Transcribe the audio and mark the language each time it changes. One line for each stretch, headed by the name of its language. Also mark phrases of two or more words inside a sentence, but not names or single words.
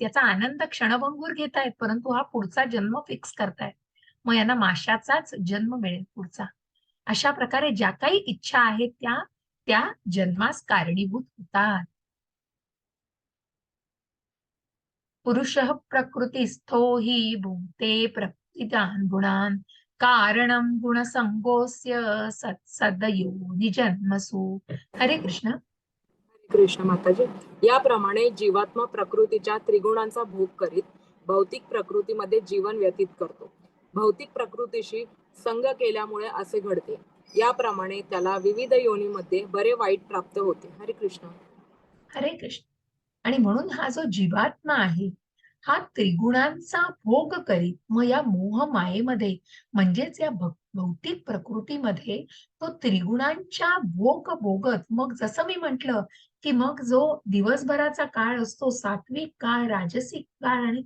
Marathi: याचा आनंद क्षणभंगूर घेतायत, परंतु हा पुढचा जन्म फिक्स करतायत. मग यांना माशाचाच जन्म मिळेल पुढचा. अशा प्रकारे ज्या काही इच्छा आहेत त्या त्या जन्मास कारणीभूत होतात.
Sanskrit: पुरुषः प्रकृतिस्थो हि भुङ्क्ते प्रकृतिजान् गुणान् कारणं गुणसङ्गोऽस्य सत्सदयोनिजन्मसु.
Marathi: हरे कृष्ण. कृष्ण माताजी. याप्रमाणे जीवात्मा प्रकृतीच्या त्रिगुणांचा भोग करीत भौतिक प्रकृतीमध्ये जीवन व्यतीत करतो. भौतिक प्रकृतीशी संग केल्यामुळे असे घडते. याप्रमाणे त्याला विविध योनीमध्ये बरे वाईट प्राप्त होते. हरे कृष्ण. हरे कृष्ण. आणि म्हणून हा जो जीवात्मा आहे हा त्रिगुणांचा भोग करीत मग या मोह मायेमध्ये म्हणजेच या भौतिक प्रकृतीमध्ये तो त्रिगुणांच्या भोग भोगत मग जसं मी म्हंटल की मग जो दिवसभराचा काळ असतो सात्विक काळ राजसिक काळ आणि